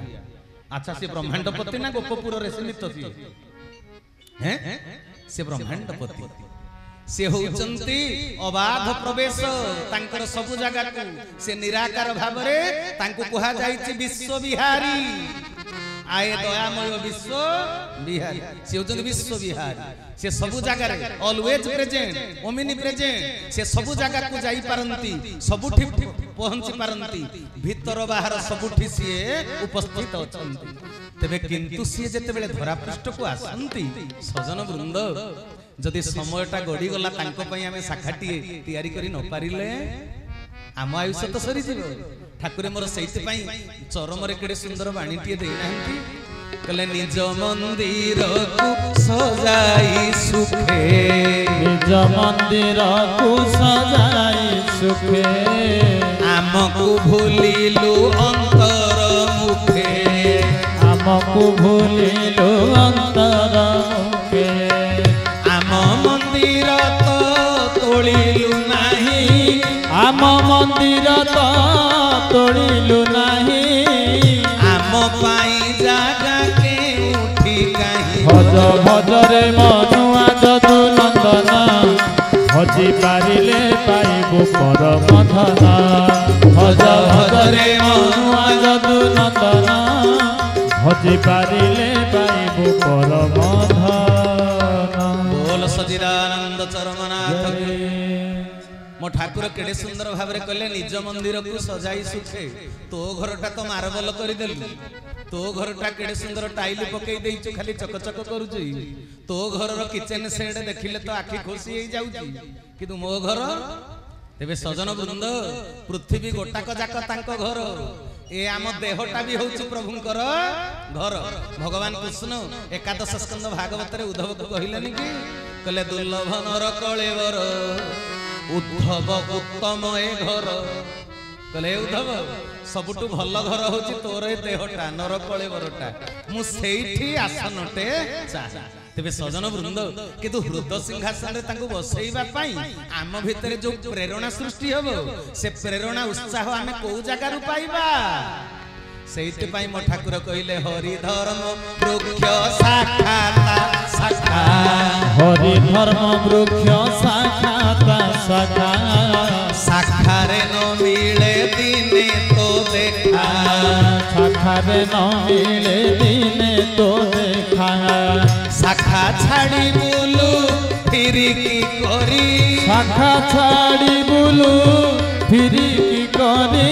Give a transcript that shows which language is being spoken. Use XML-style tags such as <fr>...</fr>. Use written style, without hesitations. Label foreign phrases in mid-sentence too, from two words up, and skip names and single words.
<or>ଅଚ୍ଛା ସେ ବ୍ରହ୍ମାଣ୍ଡପତି ନା ଗୋପପୁର ରେ ସୀମିତ ଥି ହୈଁ ସେ ବ୍ରହ୍ମାଣ୍ଡପତି ସେ ହୋଚନ୍ତି ଅବାଧ ପ୍ରବେଶ ତାଙ୍କର ସବୁ ଜାଗା କୁ ସେ ନିରାକାର ଭାବ ରେ ତାଙ୍କୁ କହା ଯାଏ ଛୈ ବିଶ୍ୱ ବିହାରୀ ଆଏ ଦୟାମୟ ବିଶ୍ୱ ବିହାରୀ ସେ ହୋଚନ୍ତି ବିଶ୍ୱ ବିହାରୀ ସେ ସବୁ ଜାଗା ରେ</or> <en>always present omni present</en> <or>ସେ ସବୁ ଜାଗା କୁ ଯାଇ ପାରନ୍ତି ସବୁଠି ପହଞ୍ଚି ପାରନ୍ତି ଭିତର ବାହାର ସବୁଠି ସେ ଉପସ୍ଥିତ ଅଛନ୍ତି ତେବେ କିନ୍ତୁ ସେ ଯେତେ ବେଳେ ଧରା ପୃଷ୍ଠ କୁ ଆସନ୍ତି ସଜ୍ଜନ ବୃନ୍ଦ ଯଦି ସମୟଟା ଗଡ଼ି ଗଲା ତାଙ୍କୁ ପାଇଁ ହମେ ଶାଖାଟି ତିଆରି କରି ନ ପାରିଲେ ଆମ ଆୟୁଷ ତ ସରି ଯିବ ଠାକୁରେ ମୋର ସେଇଥି ପାଇଁ ଚରମ ରେ କେଡ଼େ ସୁନ୍ଦର ବାଣୀଟି ଦେଇ ନାହାନ୍ତି କଲେ ନିଜ ମନ୍ଦିର କୁ ସଜାଇ ସୁଖେ ନିଜ ମନ୍ଦିର କୁ ସଜାଇ ସୁଖେ ଆମକୁ ଭୁଲିଲୁ ଅନ୍ତର ମୁଖେ ଆମକୁ ଭୁଲିଲୁ ଅନ୍ତର ମୁଖେ ଆମ ମନ୍ଦିର ତ ତୋଡ଼ିଲୁ ନାହିଁ ଆମ ମନ୍ଦିର ତ ତୋଡ଼ିଲୁ ନାହିଁ ଆମ ପାଇଁ ଜାଗା କେ ଉଠି କହିଁ ଭଜ ଭଜ ରେ ମନୁଆ ଯଦୁ ନନ୍ଦନ ଭଜି ପାରିଲେ ପାଇବୁ ପରମ ଧନ ଭଜ ଭଜ ରେ ମନୁଆ ଯଦୁ ନନ୍ଦନ ଭଜି ପାରିଲେ ପାଇବୁ ପରମ ଧନ। ବୋଲ ସଚ୍ଚିଦାନନ୍ଦ ଚରମନାଥ ମୋ ଠାକୁର କେଡ଼େ ସୁନ୍ଦର ଭାବ ରେ କହିଲେ ନିଜ ମନ୍ଦିର କୁ ସଜାଇ ସୁଖେ ତ ଘରଟା ତ ମାର୍ବଲ କରି ଦେଲୁ ତ ଘରଟା କେଡ଼େ ସୁନ୍ଦର ଟାଇଲ ପକାଇ ଦେଇଛୁ ଖାଲି ଚକଚକ କରୁଛି ତ ଘର ର</or> <en>kitchen set</en> <or>ଦେଖିଲେ ତ ଆଖି ଖୁସି ହୋଇ ଯାଉଛି କିନ୍ତୁ ମୋ ଘର ତେବେ ସଜ୍ଜନ ବୃନ୍ଦ ପୃଥିବୀ ଗୋଟାକ ଯାକ ତାଙ୍କ ଘର ଏ ଆମ ଦେହଟା ବି ହେଉଛି ପ୍ରଭୁଙ୍କର ଘର। ଭଗବାନ କୃଷ୍ଣ ଏକାଦଶ ସ୍କନ୍ଧ ଭାଗବତ ରେ ଉଦ୍ଧବ କୁ କହିଲେନି କି କହିଲେ ଦୁର୍ଲଭ ନର କଳେବର ଉଦ୍ଧବ ଉତ୍ତମ ଏ ଘର। କହିଲେ ଉଦ୍ଧବ ସବୁଠୁ ଭଲ ଘର ହେଉଛି ତୋର ଏ ଦେହଟା ନର କଳେବରଟା ମୁଁ ସେଠି ଆସନଟେ ଚାହେଁ। ତେବେ ସଜ୍ଜନ ବୃନ୍ଦ କିନ୍ତୁ ହୃଦୟ ସିଂହାସନ ରେ ତାଙ୍କୁ ବସେଇବା ପାଇଁ ଆମ ଭିତରେ ଯୋ ପ୍ରେରଣା ସୃଷ୍ଟି ହବ ସେ ପ୍ରେରଣା ଉତ୍ସାହ ଆମେ କୁ ଜାଗା ରୁ ପାଇବା। ସେଇଥି ପାଇଁ ମୋ ଠାକୁର କହିଲେ ହରି ଧର୍ମ ବୃକ୍ଷ ଶାଖାତ ଶାଖା ହରି ଧର୍ମ ବୃକ୍ଷ ଶାଖାତ ଶାଖା ଶାଖା ରେ ନ ମିଳେ ଦିନେ ତ ଦେଖା ଶାଖା ରେ ନ ମିଳେ ଦିନେ ତ ଦେଖା ଶାଖା ଛାଡ଼ି ବୁଲୁ ଫେରି କି କରି ଶାଖା ଛାଡ଼ି ବୁଲୁ ଫେରି କି କରି</or>